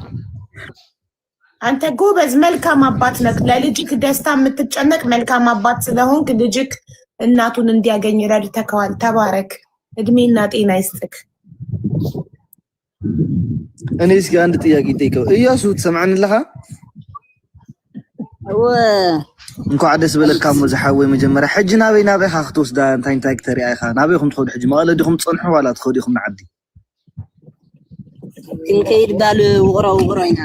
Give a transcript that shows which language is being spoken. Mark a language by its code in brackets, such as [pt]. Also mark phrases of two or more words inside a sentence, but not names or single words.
[am] አንተ ጎበዝ መልካም አባት ነህ። ለልጅክ ደስታ የምትጨነቅ መልካም አባት ስለሆንክ ልጅክ እናቱን እንዲያገኝ ረድተከዋል። ተባረክ፣ እድሜና ጤና ይስጥክ። እኔ እስኪ አንድ ጥያቄ ጠይቀው። እያሱ ትሰማዕንለኻ? [ti] እንኳዕ ደስ በለካ መዝሓወይ መጀመርያ ሕጂ ናበይ ኻ ክትወስዳ እንታይ ክተሪኣ ኢኻ? ናበይኩም ትኸዱ ሕጂ? መቐለ ዲኹም ትፀንሑ ዋላ ትኸዱ ኢኹም ንዓዲ? ክንከይድ ባል ውቕሮ ኢና